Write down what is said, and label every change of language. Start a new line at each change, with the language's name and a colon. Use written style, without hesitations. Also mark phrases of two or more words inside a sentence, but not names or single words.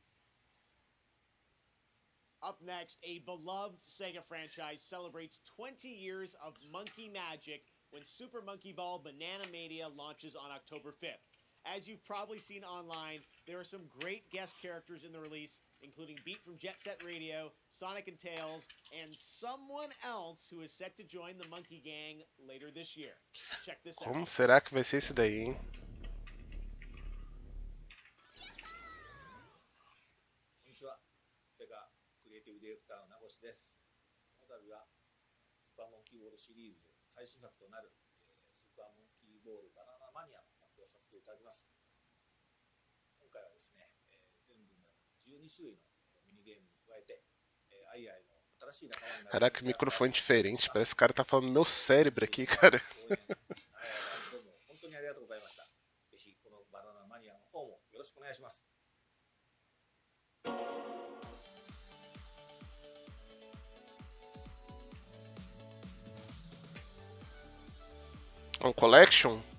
English: Up next, a beloved Sega franchise celebrates 20 years of monkey magic when Super Monkey Ball Banana Mania launches on October 5th. As you've probably seen online, There are some great guest characters in the release, including Beat from Jet Set Radio, Sonic and Tails, and someone else who is set to join the Monkey Gang later this year. Check this out.
Portuguese: Como será que vai ser esse daí, hein?
Japanese: 最新作となる、スーパーモンキーボールバナナマニアの発表させていただきます。今回はですね、全部で12種類のミニゲームに加えて、アイアイの新しい仲間になる。
Portuguese: Caraca, microfone diferente. Parece que o cara tá falando no meu cérebro aqui, cara.
Japanese: どうも本当にありがとうございました。ぜひこのバナナマニアの方もよろしくお願いします。
Portuguese: Um collection?